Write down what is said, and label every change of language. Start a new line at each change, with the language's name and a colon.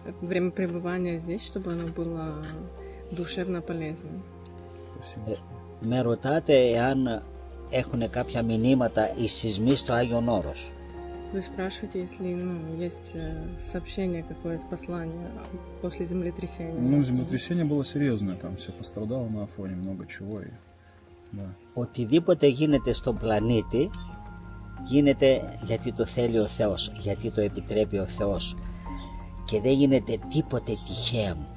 Russian: Время пребывания здесь, чтобы оно было душевно полезным.
Greek: Με ρωτάτε εάν έχουν κάποια μηνύματα οι σεισμοί στο Άγιον Όρος.
Russian: Вы спрашиваете, если есть сообщение, какое-то послание после землетрясения? Ну, землетрясение было серьезное, там все пострадало на Афоне, много чего. Да.
Greek: Οτιδήποτε γίνεται στον πλανήτη γίνεται γιατί το θέλει ο Θεός, γιατί το επιτρέπει ο Θεός. Και δεν γίνεται τίποτε τυχαίο.